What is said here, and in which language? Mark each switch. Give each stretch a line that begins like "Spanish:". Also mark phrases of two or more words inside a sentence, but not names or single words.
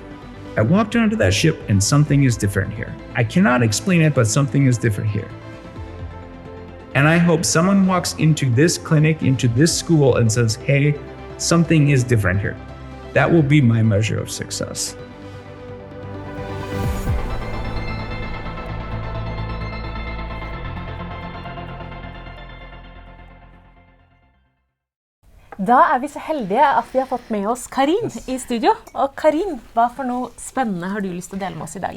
English: I walked onto that ship and something is different here. I cannot explain it, but something is different here. And I hope someone walks into this clinic, into this school and says, hey, something is different here. That will be my measure of success.
Norwegian: Da vi så heldige at vi har fått med oss Karin I studio. Og Karin, hva for noe spennende har du lyst til å dele med oss I dag?